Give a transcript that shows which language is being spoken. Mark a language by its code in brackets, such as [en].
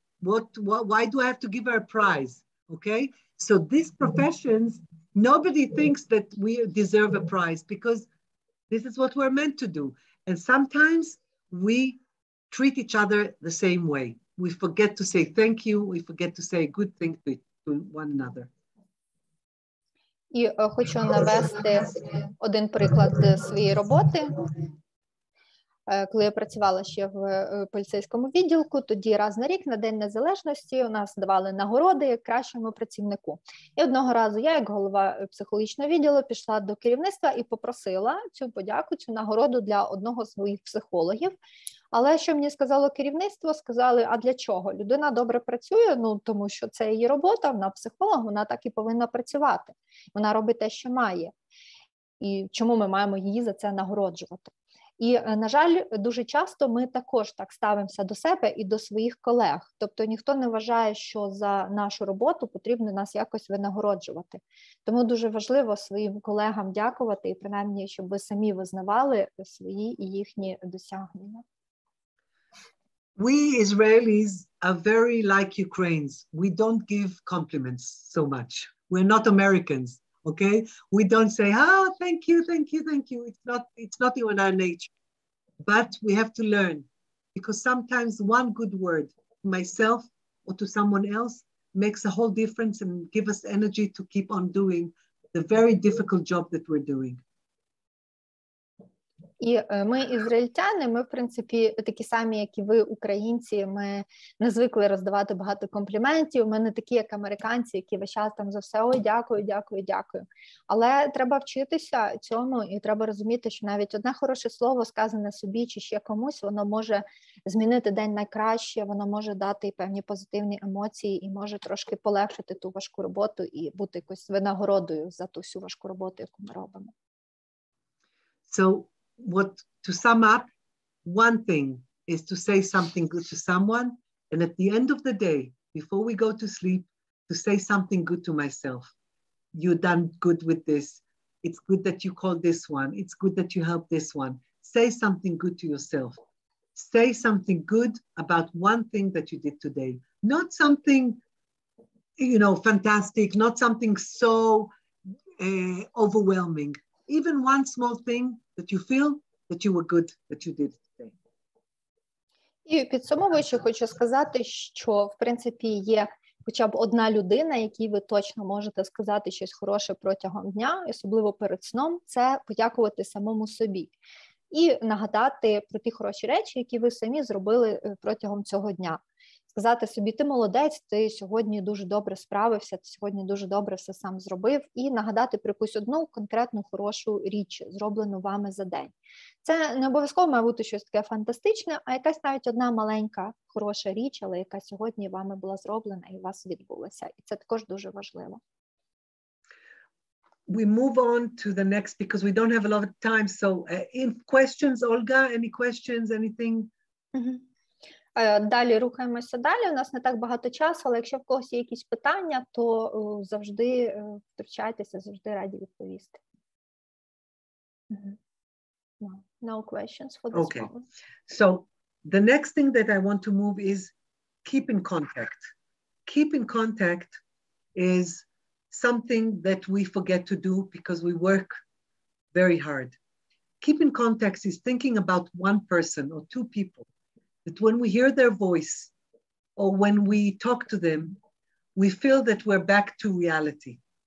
[en] Why do I have to give her a prize? Okay, so these professions, nobody thinks that we deserve a prize because this is what we're meant to do. And sometimes we treat each other the same way. We forget to say thank you. We forget to say good things to one another. [uk] І хочу навести один приклад своєї роботи. Коли я працювала ще в поліцейському відділку, тоді раз на рік на День Незалежності у нас давали нагороди як кращому працівнику. І одного разу я, як голова психологічного відділу, пішла до керівництва і попросила цю подяку, цю нагороду для одного з своїх психологів. Але що мені сказало керівництво? Сказали, а для чого? Людина добре працює, ну тому що це її робота, вона психолог, вона так і повинна працювати. Вона робить те, що має. І чому ми маємо її за це нагороджувати? І, на жаль, дуже часто ми також так ставимося до себе і до своїх колег. Тобто ніхто не вважає, що за нашу роботу потрібно нас якось винагороджувати. Тому дуже важливо своїм колегам дякувати і принаймні, щоб ви самі визнавали свої і їхні досягнення. [en] We Israelis are very like Ukrainians. We don't give compliments so much. We're not Americans, okay? We don't say, oh, thank you, thank you, thank you. It's not in our nature. But we have to learn because sometimes one good word to myself or to someone else makes a whole difference and give us energy to keep on doing the very difficult job that we're doing. [uk] І ми, ізраїльтяни, ми, в принципі, такі самі, як і ви, українці, ми не звикли роздавати багато компліментів, ми не такі, як американці, які весь час там за все, ой, дякую, дякую, дякую. Але треба вчитися цьому і треба розуміти, що навіть одне хороше слово, сказане собі чи ще комусь, воно може змінити день на краще, воно може дати певні позитивні емоції і може трошки полегшити ту важку роботу і бути якось винагородою за ту всю важку роботу, яку ми робимо. [en] So, to sum up, one thing is to say something good to someone, and at the end of the day, before we go to sleep, to say something good to myself. You done good with this. It's good that you called this one. It's good that you helped this one. Say something good to yourself. Say something good about one thing that you did today. Not something, fantastic, not something so overwhelming. Even one small thing that you feel that you were good that you did today. [uk] І підсумовуючи, хочу сказати, що, в принципі, є хоча б одна людина, якій ви точно можете сказати щось хороше протягом дня, особливо перед сном, це подякувати самому собі. І нагадати про ті хороші речі, які ви самі зробили протягом цього дня. сказати собі, ти молодець, ти сьогодні дуже добре справився, ти сьогодні дуже добре все сам зробив, і нагадати про якусь одну конкретну хорошу річ, зроблену вами за день. Це не обов'язково має бути щось таке фантастичне, а якась навіть одна маленька хороша річ, але яка сьогодні вами була зроблена і у вас відбулася. І це також дуже важливо. [en] We move on to the next because we don't have a lot of time. So in questions, Olga, any questions, anything? [uk] Далі рухаємося далі. У нас не так багато часу, але якщо в когось є якісь питання, то завжди втручайтеся, завжди раді відповісти. [en] No questions for this moment. So the next thing that I want to move is keep in contact. Keep in contact is something that we forget to do because we work very hard. Keep in contact is thinking about one person or two people, that when we hear their voice or when we talk to them, we feel that we're back to reality.